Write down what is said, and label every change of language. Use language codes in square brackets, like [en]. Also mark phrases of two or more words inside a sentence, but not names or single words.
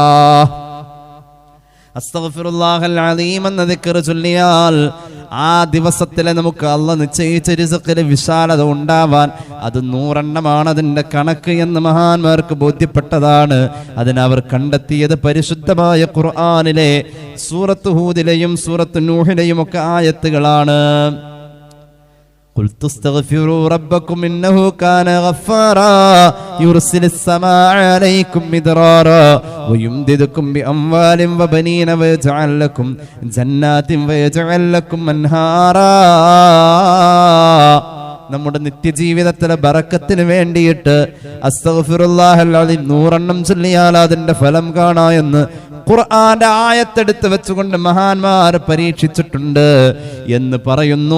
[ar] أستغفر الله العظيم [ml] എന്ന ദിക്ർ ചൊല്ലിയാൽ ആ ദിവസത്തിലെ നമുക്ക് അല്ലാഹ് നിശ്ചയിച്ച റിസ്ഖിലെ വിശാലത ഉണ്ടാവാൻ അത് 100 എണ്ണമാണ് അതിന്റെ കണക്ക് എന്ന് മഹാന്മാർക്ക് ബോധ്യപ്പെട്ടതാണ്. അതിനവർ കണ്ടെത്തിയത് പരിശുദ്ധമായ ഖുർആനിലെ സൂറത്ത് ഹൂദിലെയും സൂറത്ത് നൂഹിലെയും ഒക്കെ ആയത്തുകളാണ്. [ar] قل تستغفروا ربكم إنه كان غفارا يرسل السماء عليكم مدرارا ويمددكم بأموال وبنين ويجعل لكم جنات ويجعل لكم أنهارا. [ml] നമ്മുടെ നിത്യജീവിതത്തിലെ ബറക്കത്തിന് വേണ്ടിയിട്ട് [ar] أستغفر الله العظيم [ml] 100 എണ്ണം ചൊല്ലിയാൽ അതിന്റെ ഫലം കാണാമെന്ന് ഖുർആന്റെ ആയത്തെടുത്ത് വെച്ചുകൊണ്ട് മഹാന്മാർ പരീക്ഷിച്ചിട്ടുണ്ട് എന്ന് പറയുന്നു.